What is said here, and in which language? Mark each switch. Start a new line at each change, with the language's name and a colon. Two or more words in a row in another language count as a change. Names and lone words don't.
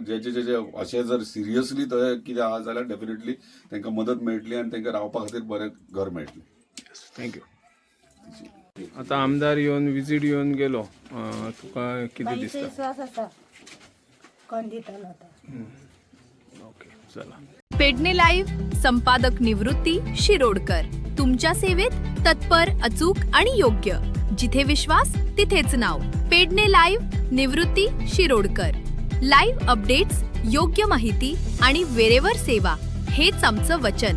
Konkani: जे अशें जर सिरियसली थंय कितें आहा जाल्यार डेफिनेटली तांकां मदत मेळटली आनी तांकां रावपा खातीर बरें घर मेळटलें. थँक्यू. आता आमदार येवन विजीट येवन गेलो, तुका कितें बाईचो दिसता? विश्वास आसा कोण दितलो तो. ओके, चला.
Marathi: पेडणे लाईव्ह संपादक निवृत्ती शिरोडकर. तुमच्या सेवेत तत्पर, अचूक आणि योग्य. जिथे विश्वास तिथेच नाव. पेडणे लाईव्ह निवृत्ती शिरोडकर.
English: live updates,
Marathi: योग्य माहिती आणि वेरेवर सेवा हेच आमचं वचन.